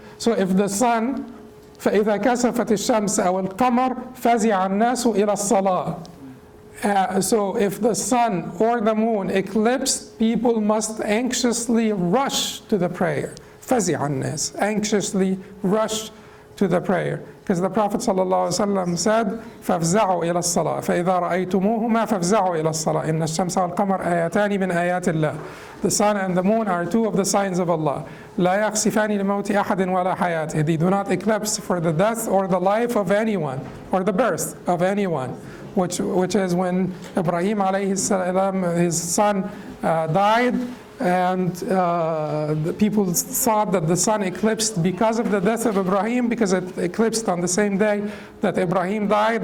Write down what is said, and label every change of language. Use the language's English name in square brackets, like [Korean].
[English] So if the sun, [Arabic] فَإِذَا كَسَفَتِ الشَّمْسَ أَوْ الْقَمَرَ فَزِعَ النَّاسُ إِلَى الصَّلَاةِ. [English] So if the sun or the moon eclipse, people must anxiously rush to the prayer. [Arabic] فَزِعَ النَّاسِ, [English] anxiously rush to the prayer. Because the Prophet ﷺ said, [Arabic] فَافْزَعُوا إِلَى الصَّلَاةِ فَإِذَا رَأَيْتُمُوهُمَا فَافْزَعُوا إِلَى الصَّلَاةِ إِنَّ الشَّمْسَ وَالْقَمَرَ آيَاتَانِ مِنْ آيَاتِ اللَّهِ. [English] The sun and the moon are two of the signs of Allah. [Arabic] لَا يَخْسِفَانِ لِمَوْتِ أَحَدٍ وَلَا حَيَاتِهِ. [English] They do not eclipse for the death or the life of anyone, or the birth of anyone. Which is when Ibrahim alayhi salam, his son, died, and the people thought that the sun eclipsed because of the death of Ibrahim, because it eclipsed on the same day that Ibrahim died.